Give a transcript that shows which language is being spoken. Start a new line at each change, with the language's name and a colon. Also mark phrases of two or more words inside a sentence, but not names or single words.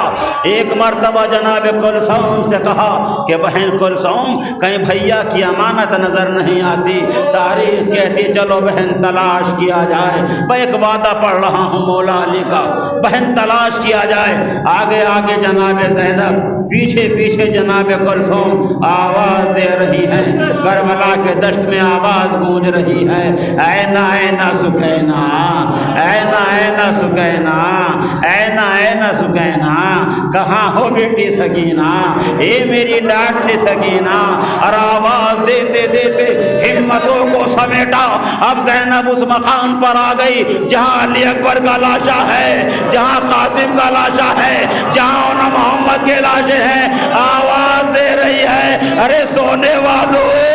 Urdu: ایک مرتبہ جناب کلثوم سے کہا کہ بہن کلثوم کہیں بھیا کی امانت نظر نہیں آتی، تاریخ کہتی چلو بہن تلاش کیا جائے، میں ایک وعدہ پڑھ رہا ہوں مولا علی کا، بہن تلاش کیا جائے۔ آگے آگے جناب زینب، پیچھے پیچھے جناب کلثوم آواز دے رہی ہیں، کربلا کے دشت میں آواز گونج رہی ہے،
Arabic: اینا اینا سکینہ، اینا اینا سکینہ، اینا اینا سکینہ،
Urdu: کہاں ہو بیٹی سکینہ، اے میری لاڈلی سکینہ۔ اور آواز دیتے دیتے ہمتوں کو سمیٹا، اب زینب اس مقام پر آ گئی جہاں علی اکبر کا لاشا ہے، جہاں قاسم کا لاشا ہے، جہاں اونا محمد کے لاشے ہیں، آواز دے رہی ہے ارے سونے والوں